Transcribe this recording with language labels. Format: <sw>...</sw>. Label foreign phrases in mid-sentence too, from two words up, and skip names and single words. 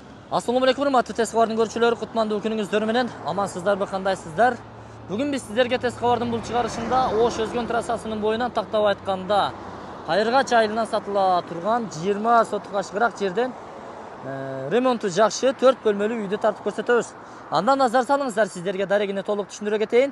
<ar>السلام عليكم,</ar> <ky>hurmatli tez xabardın görüşçülері, kutmandı күнүңүздөр менен. Амансыздарбы, кандайсыздар? Бүгүн биз сиздерге тез xabardын бул чыгарышында Ош Өзгөн трассасынын боюнан тактап айтканда Кайыргач айылынан сатыла турган 20 сотук ашыгыраак жерден ремонту жакшы 4 бөлмөлүү үйдү тартып көрсөтөбүз. Андан назар салыңыздар, сиздерге дарегине толук түшүндүрө кетейин.</ky>